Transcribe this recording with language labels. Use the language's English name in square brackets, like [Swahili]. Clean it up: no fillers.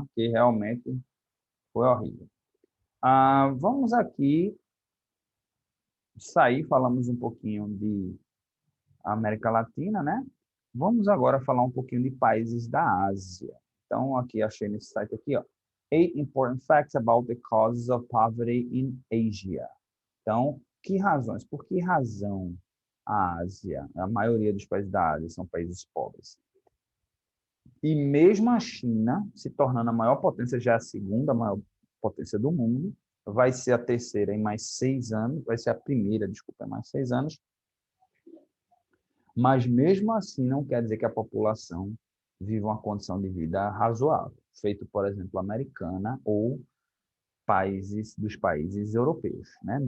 [Portuguese] Porque realmente foi horrível. Vamos aqui sair, falamos um pouquinho de América Latina, né? Vamos agora falar um pouquinho de países da Ásia. Então, aqui achei nesse site aqui, ó. [English] 8 important facts about the causes of poverty in Asia. [Portuguese] Então, que razões? Por que razão a Ásia, a maioria dos países da Ásia são países pobres? E mesmo a China, se tornando a maior potência, já é a segunda maior potência do mundo, vai ser a terceira em mais 6 anos, vai ser a primeira, desculpa, em mais 6 anos, mas mesmo assim não quer dizer que a população vive uma condição de vida razoável, feito, por exemplo, americana ou dos países europeus, né?